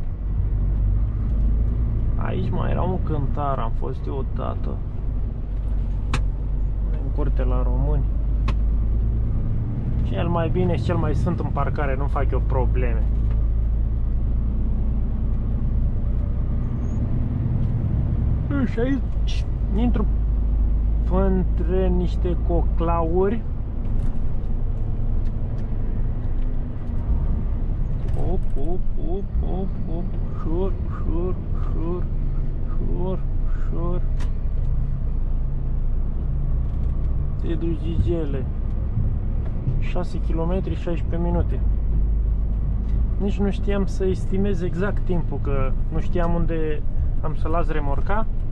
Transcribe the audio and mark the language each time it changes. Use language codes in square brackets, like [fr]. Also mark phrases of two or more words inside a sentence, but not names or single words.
[ro] Aici mai era un cântar, am fost eu odată în curte la români. Cel mai bine și cel mai sunt în parcare, nu fac eu probleme. Și aici intru între niște coclauri. Op, op, op, op, op, ușor, ușor, ușor, ușor, ușor. Te duci Gigele. 6 km 16 minute. Nici nu știam să estimez exact timpul, că nu știam unde am să las remorca.